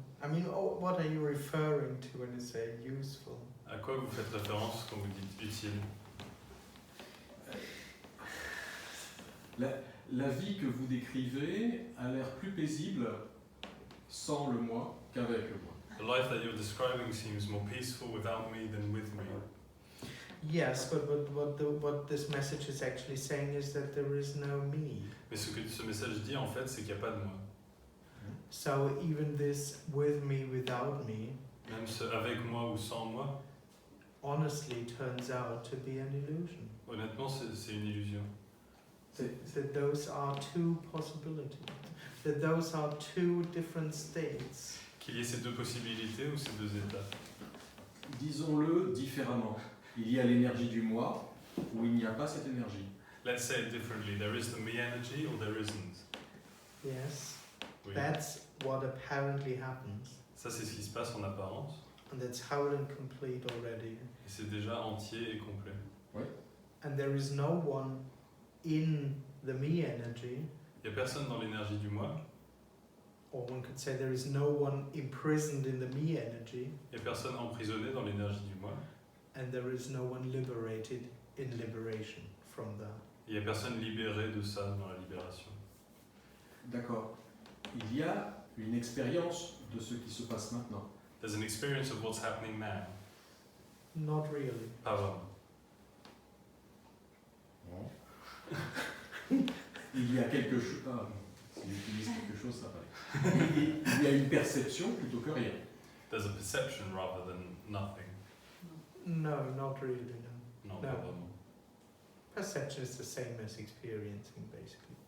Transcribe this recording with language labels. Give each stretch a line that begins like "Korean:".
English: I mean, what are you referring to when you say useful?
French: À quoi vous faites référence quand vous dites utile? La vie que vous décrivez a l'air plus paisible sans le moi qu'avec le moi.
English: The life that you're describing seems more peaceful without me than with me. Yes, but what this message is actually saying is that there is no me.
French: Mais ce que ce message dit en fait, c'est qu'il n'y a pas de moi.
English: So even this with me, without me,
French: Même ce avec moi ou sans moi,
English: honestly turns out to be an illusion.
French: honnêtement, c'est une illusion.
English: That those are two possibilities. That those are two different states.
French: Qu'il y ait ces deux possibilités ou ces deux états. Disons-le différemment. Il y a l'énergie du moi ou il n'y a pas cette énergie.
English: Let's say it differently. There is the me energy or there isn't. Yes,
French: Oui.
English: that's what apparently happens.
French: Ça, c'est ce qui se passe en apparence.
English: And that's whole and complete already.
French: Et c'est déjà entier et complet.
English: And there is no one in the me energy,
French: Il n'y a personne dans l'énergie du moi.
English: or one could say there is no one imprisoned in the me energy,
French: Il n'y a personne emprisonné dans l'énergie du moi.
English: and there is no one liberated in liberation from that.
French: Il n'y a personne libéré de ça dans la libération. D'accord. Il y a une expérience de ce qui se passe maintenant.
English: There's an experience of what's happening now. Not really.
French: Pas vraiment. Il y a quelque chose. Ah, si j'utilise quelque chose, ça va. Il y a une perception plutôt que rien.
English: There's a perception rather than nothing. No, not really, no.
French: Non,
English: No.
French: pas vraiment.
English: Perception is the same as experiencing, basically.